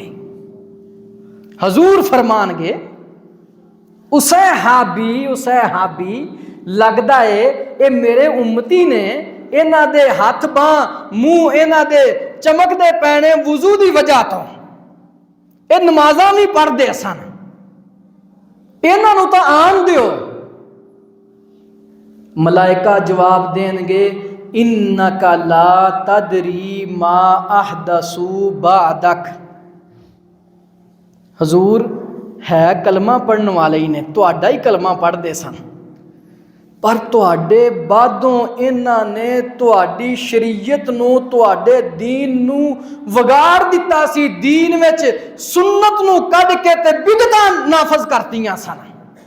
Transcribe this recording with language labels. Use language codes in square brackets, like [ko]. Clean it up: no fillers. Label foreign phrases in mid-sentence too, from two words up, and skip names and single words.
[pa] ਹਜ਼ੂਰ ਫ਼ਰਮਾਣਗੇ, ਉਸੇ ਹਾਬੀ ਲਗਦਾ ਹੈ ਇਹ ਮੇਰੇ ਉੱਮਤੀ ਨੇ, ਇਹਨਾਂ ਦੇ ਹੱਥ ਬਾਂਹ ਮੂੰਹ ਇਹਨਾਂ ਦੇ ਚਮਕਦੇ ਪੈਣੇ ਵੁਜ਼ੂ ਦੀ ਵਜ੍ਹਾ ਤੋਂ, ਇਹ ਨਮਾਜ਼ਾਂ ਵੀ ਪੜ੍ਹਦੇ ਸਨ, ਇਹਨਾਂ ਨੂੰ ਤਾਂ ਆਣ ਦਿਓ। ਮਲਾਇਕਾ ਜਵਾਬ ਦੇਣਗੇ, [ar] إنك لا تدري ما أحدثوا بعدك. [pa] ਹਜ਼ੂਰ ਹੈ ਕਲਮਾ ਪੜ੍ਹਨ ਵਾਲੇ ਹੀ ਨੇ, ਤੁਹਾਡਾ ਹੀ ਕਲਮਾ ਪੜ੍ਹਦੇ ਸਨ, ਪਰ ਤੁਹਾਡੇ ਬਾਦੋਂ ਇਹਨਾਂ ਨੇ ਤੁਹਾਡੀ ਸ਼ਰੀਅਤ ਨੂੰ, ਤੁਹਾਡੇ ਦੀਨ ਨੂੰ ਵਿਗਾੜ ਦਿੱਤਾ ਸੀ। ਦੀਨ ਵਿੱਚ ਸੁਨਨਤ ਨੂੰ ਕੱਢ ਕੇ ਤੇ ਬਿਦਅਤਾਂ ਨਾਫਜ਼ ਕਰਤੀਆਂ ਸਨ।